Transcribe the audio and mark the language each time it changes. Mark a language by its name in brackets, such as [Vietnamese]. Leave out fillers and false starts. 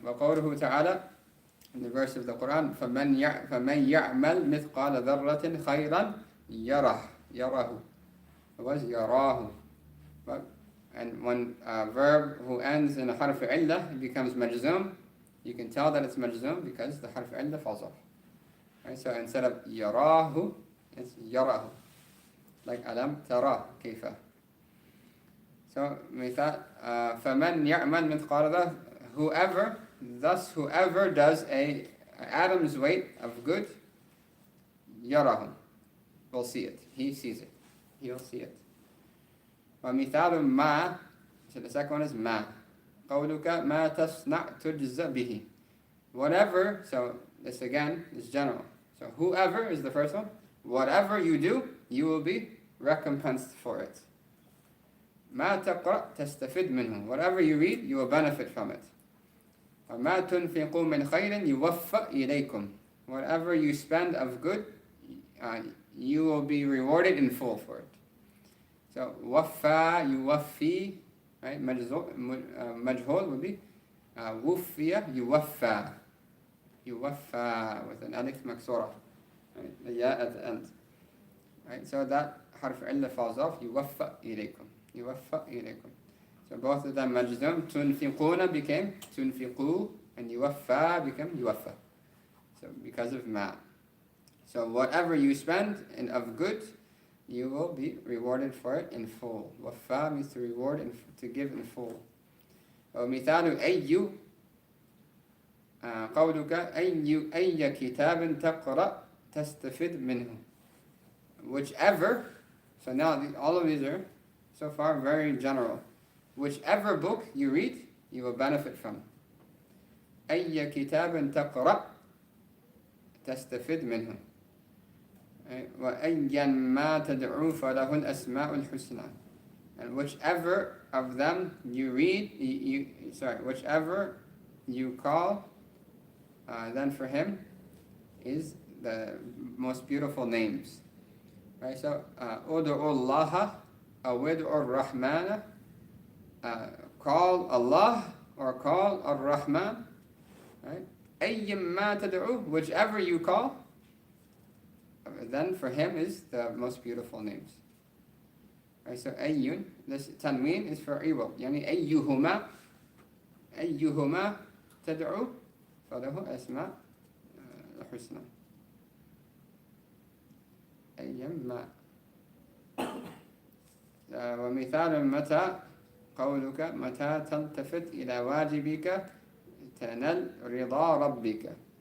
[Arabic] وقوله تعالى, [English] in the verse of the Quran, [Arabic] فَمَنْ يَعْمَلْ مِثْقَالَ ذَرَّةٍ خَيْرًا يَرَهُ. [English] It was يَرَاهُ. And when a verb who ends in a harf illah, it becomes majzum. You can tell that it's majzum because the harf illah falls off. Right? So instead of yarahu, it's yarahu. Like alam tara kayfa. [Arabic] So مثال فمن يعمل مثقال ذرة. [English] Whoever does an atom's weight of good, yarahu, will see it. He sees it. He'll see it. [Arabic] ومثال ما. [English] So the second one is ما. [Arabic] قولك ما تصنع تجزى به. [English] Whatever, so this again is general. So whoever is the first one. Whatever you do, you will be recompensed for it. [Arabic] ما تقرأ تستفيد منه. [English] Whatever you read, you will benefit from it. [Arabic] وما تنفقوا من خير يوفى إليكم. [English] Whatever you spend of good, you will be rewarded in full for it. So [Arabic] وفى يوفي, [English] right? [Arabic] مجهول [English] would be [Arabic] وفي يوفى. [English] يوفى with an alif maksura, right? The ya at the end. Right? So that harf illa falls off. [Arabic] يوفى إليكم. يوفى إليكم. [English] So both of them majzum. تنفقون became تنفقوا, and يوفى became يوفى. So because of ma. So whatever you spend of good, you will be rewarded for it in full. وفى means to reward and to give in full. [Arabic] ومثال أي قولك أي كتاب تقرأ تستفيد منه. [English] Whichever, so now all of these are so far very general. Whichever book you read, you will benefit from. [Arabic] أي كتاب تقرأ تستفيد منه. وأيا ما تدعو فله الأسماء الحسنى. [English] And whichever of them you read, whichever you call, then for him is the most beautiful names. Right? [Arabic] So, أدعو الله أو أدعو الرحمن. [English] Call Allah or call Ar-Rahman. Right? [Arabic] أيا ما تدعو, [English] whichever you call, then for him is the most beautiful names. Right, so أيٌ, this tanween is for iwal. [Arabic] يعني أيهما تدعو فله أسماء الحسنى. أيما. ومثال متى قولك متى تلتفت إلى واجبك تنال رضا ربك.